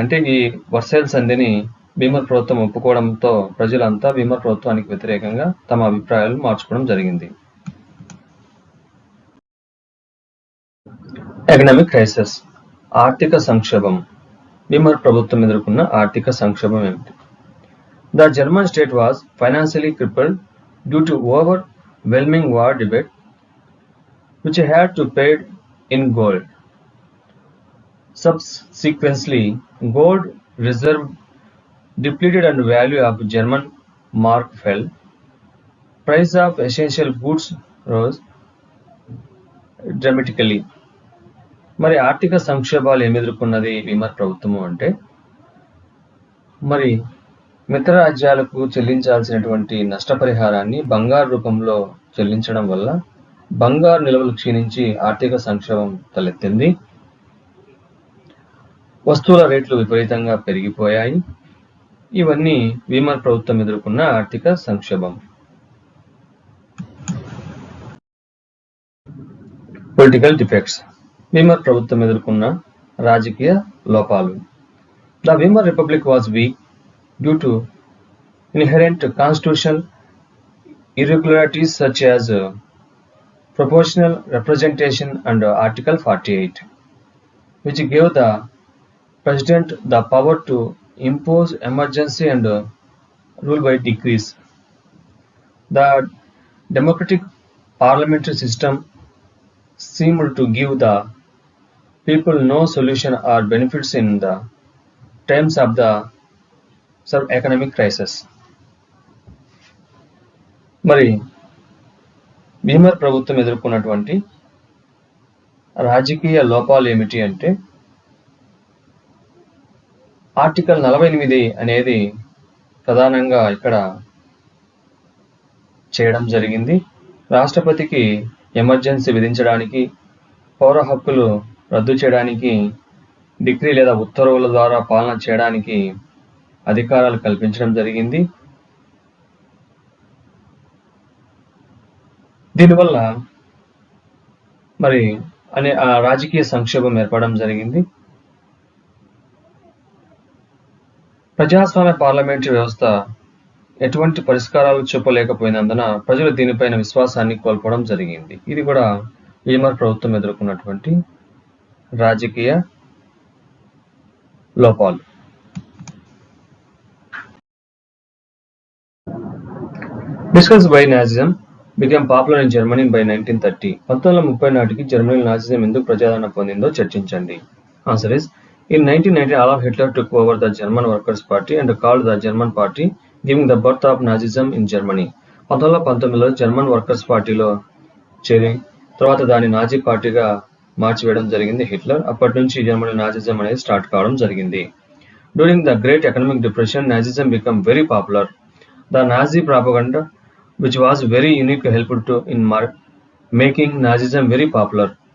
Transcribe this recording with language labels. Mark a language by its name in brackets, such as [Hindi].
[Telugu] అంటే ఈ వర్సైల్ సంధిని వీమర్ ప్రభుత్వం ఒప్పుకోవడంతో ప్రజలంతా వీమర్ ప్రభుత్వానికి వ్యతిరేకంగా తమ అభిప్రాయాలు మార్చుకోవడం జరిగింది. ఎకనామిక్ క్రైసిస్, ఆర్థిక సంక్షోభం. వీమర్ ప్రభుత్వం ఎదుర్కొన్న ఆర్థిక సంక్షోభం ఏమిటి? [English] The German state was financially crippled due to overwhelming war debt, which had to pay in gold. Subsequently, gold reserve depleted and value of German mark fell. Price of essential goods rose dramatically. [Telugu] మరి ఆర్థిక సంక్షోభాలు ఏమి ఎదుర్కొన్నది Weimar ప్రభుత్వము అంటే, మరి మిత్ర రాజ్యాలకు చెల్లించాల్సినటువంటి నష్టపరిహారాన్ని బంగారు రూపంలో చెల్లించడం వల్ల బంగారు నిల్వలు క్షీణించి ఆర్థిక సంక్షోభం తలెత్తింది. వస్తువుల రేట్లు విపరీతంగా పెరిగిపోయాయి. ఇవన్నీ వీమర్ ప్రభుత్వం ఎదుర్కొన్న ఆర్థిక సంక్షోభం. పొలిటికల్ డిఫెక్ట్స్, వీమర్ ప్రభుత్వం ఎదుర్కొన్న రాజకీయ లోపాలు. [English] The Weimar Republic was weak due to inherent constitutional irregularities such as proportional representation under Article 48, which gave the President the power to impose emergency and rule by decrees. The democratic parliamentary system seemed to give the people no solution or benefits in the times of the economic crisis. [Telugu] మరి Weimar ప్రభుత్వం ఎదుర్కొన్నటువంటి రాజకీయ లోపాలు ఏమిటి అంటే, article 48 అనేది ప్రధానంగా ఇక్కడ చేయడం జరిగింది. రాష్ట్రపతికి ఎమర్జెన్సీ విధించడానికి, పౌర హక్కులు రద్దు చేయడానికి, డిగ్రీ లేదా ఉత్తర్వుల ద్వారా పాలన చేయడానికి అధికారాలు కల్పించడం జరిగింది. దీనివల్ల మరి రాజకీయ సంక్షోభం ఏర్పడడం జరిగింది. ప్రజాస్వామ్య పార్లమెంటరీ వ్యవస్థ ఎటువంటి పరిష్కారాలు చూపలేకపోయినందున ప్రజలు దీనిపైన విశ్వాసాన్ని కోల్పోవడం జరిగింది. ఇది కూడా వీమర్ ప్రభుత్వం ఎదుర్కొన్నటువంటి రాజకీయ లోపాలు. [English] Discussed why Nazism became popular in Germany by 1930. [Telugu] 1930 నాటికి జర్మనీలో నాజిజం ఎందుకు ప్రజాదరణ పొందిందో చర్చించండి. [English] Answer is, in 1919 Adolf Hitler took over the German Workers' Party and called the German Party, giving the birth of Nazism in Germany. [Telugu] 1919లో German workers పార్టీలో చేరి తర్వాత దాన్ని Nazi పార్టీగా మార్చివేయడం జరిగింది హిట్లర్. అప్పటి నుంచి జర్మనీ నాజిజం అనేది స్టార్ట్ కావడం జరిగింది. [English] During the great economic depression, Nazism become very popular. The Nazi propaganda which was very unique helped to in making Nazism very popular.